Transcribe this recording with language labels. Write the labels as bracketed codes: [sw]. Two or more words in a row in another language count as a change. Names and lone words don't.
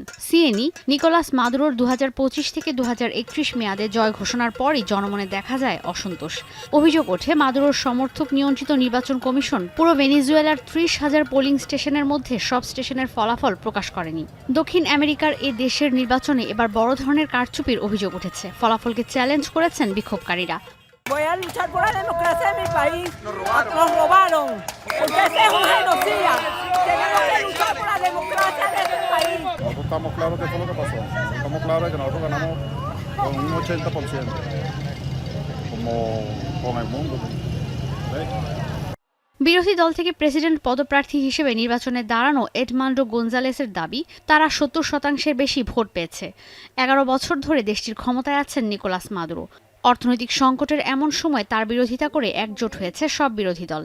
[bn] সিএনই নিকোলাস মাদুরোর 2025 থেকে 2031 মেয়াদে জয় ঘোষণার পরই জনমনে দেখা যায় অসন্তোষ। অভিযোগ ওঠে, মাদুরোর সমর্থক নিয়ন্ত্রিত নির্বাচন কমিশন পুরো ভেনেজুয়েলার 30,000 পোলিং স্টেশনের মধ্যে সব স্টেশনের ফলাফল প্রকাশ করেনি। দক্ষিণ আমেরিকার এ দেশের নির্বাচনে এবার বড় ধরনের কারচুপির অভিযোগ উঠেছে। ফলাফলকে চ্যালেঞ্জ করেছেন বিক্ষোভকারীরা। [es] Voy a luchar por la democracia en mi país. Nos robaron. Porque ese es un genocida. Tenemos que luchar por la democracia de este país. Nosotros estamos claros de todo lo que pasó. Estamos claros de que nosotros ganamos con un 80%. Como con el mundo. ¿Ves? [bn] বিরোধী দল থেকে প্রেসিডেন্ট পদপ্রার্থী হিসেবে নির্বাচনে দাঁড়ানো এডমান্ডো গোনজালেসের দাবি, তারা 70% বেশি ভোট পেয়েছে। 11 বছর ধরে দেশটির ক্ষমতায় আছেন নিকোলাস মাদুরো। অর্থনৈতিক সংকটের এমন সময় তার বিরোধিতা করে একজোট হয়েছে সব বিরোধী দল।